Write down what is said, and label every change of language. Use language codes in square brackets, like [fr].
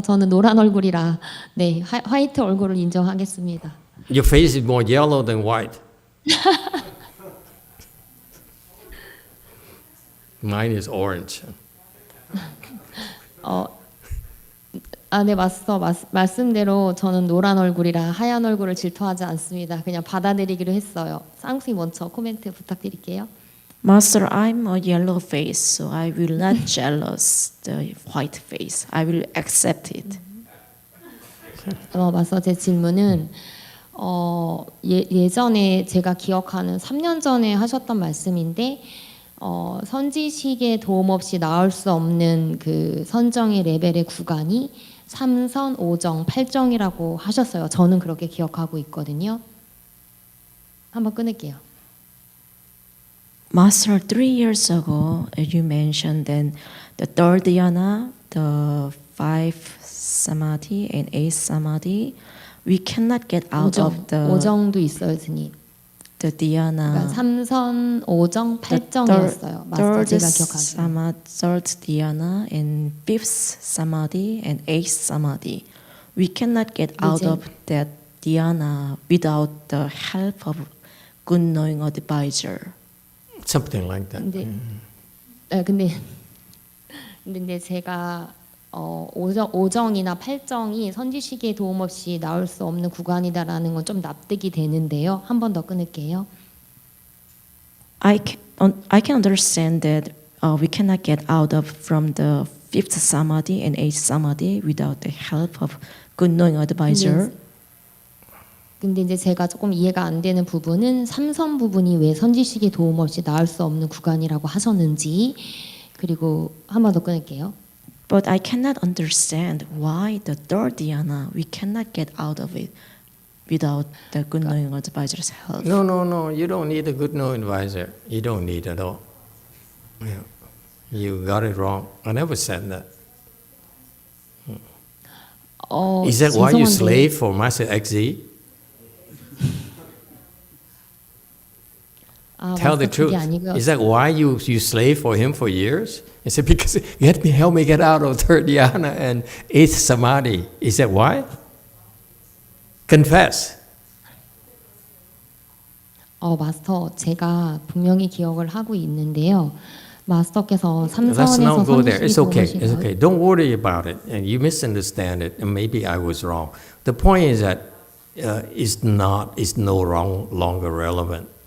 [ko] 저는 노란 얼굴이라 네, 화이트 얼굴을 인정하겠습니다. [en] Your face is more yellow than white. Mine is orange. [ko] 네, 마스터. 말씀대로 저는 노란 얼굴이라 하얀 얼굴을 질투하지 않습니다. 그냥 받아들이기로 했어요. 쌍수이 먼저 코멘트 부탁드릴게요. [en] Master, I'm a yellow face, so I will not jealous the white face. I will accept it. [ko] 마스터, 제 질문은 예전에 제가 기억하는 3년 전에 하셨던 말씀인데 선지식의 도움 없이 나올 수 없는 그 선정의 레벨의 구간이 3선, 5정, 8정이라고 하셨어요. 저는 그렇게 기억하고 있거든요. 한번 끊을게요. [en] Master, 3 years ago, you mentioned that the third dhyana, the 5th samadhi, and 8th samadhi, we cannot get out of the [ko] 5정도 있어요, 스님. [en] the dhyana. [ko] 그러니까 3선, 5정, 8정이었어요. 마스터, 제가 기억하기로. [en] Third dhyana and 5th samadhi and 8th samadhi. We cannot get out of that dhyana without the help of good knowing advisor. Something like that. [ko] 근데 제가 5정이나 8정이 선지식의 도움 없이 나올 수 없는 구간이다라는 건 좀 납득이 되는데요. 한 번 더 끊을게요. [en] I can understand that we cannot get out of from the 5th samadhi and 8th samadhi without the help of good knowing advisor. [ko] 근데 이제 제가 조금 이해가 안 되는 부분은 3선 부분이 왜 선지식의 도움 없이 나올 수 없는 구간이라고 하셨는지, 그리고 한 번 더 끊을게요. [en] But I cannot understand why the third dhyana we cannot get out of it without the good knowing advisor's help. No. You don't need a good knowing advisor. You don't need at all. Yeah. You got it wrong. I never said that. Is that why you slave for Master XZ? Tell the truth. Is that why you slave for him for years? I said, because help me get out of third dhyana and 8th samadhi. Is that why? Confess. [ko] 마스터, 제가 분명히 기억을 하고 있는데요. 마스터께서 [en] Let's not [ko] 삼선에서 [en] go there. It's okay. [ko] 선지식이 [en] It's okay. Don't worry about it. And you misunderstand it, and maybe I was wrong. The point is that it's no longer relevant.